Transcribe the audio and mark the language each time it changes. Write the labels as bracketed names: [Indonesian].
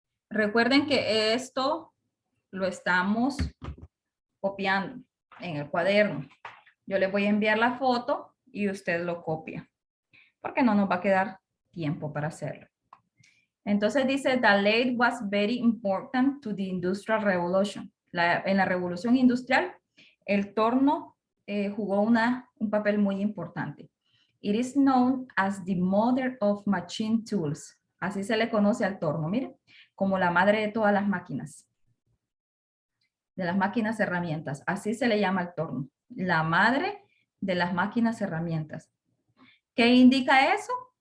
[Spanish] Recuerden que esto lo estamos copiando en el cuaderno. Yo les voy a enviar la foto y usted lo copia, porque no nos va a quedar tiempo para hacerlo. Entonces dice, [English] the lathe was very important to the Industrial Revolution. [Spanish] En la revolución industrial, el torno jugó un papel muy importante. [English] It is known as the mother of machine tools. [Spanish] Así se le conoce al torno, miren, como la madre de todas las máquinas. De las máquinas herramientas. Así se le llama al torno. La madre de las máquinas herramientas. ¿Qué indica eso?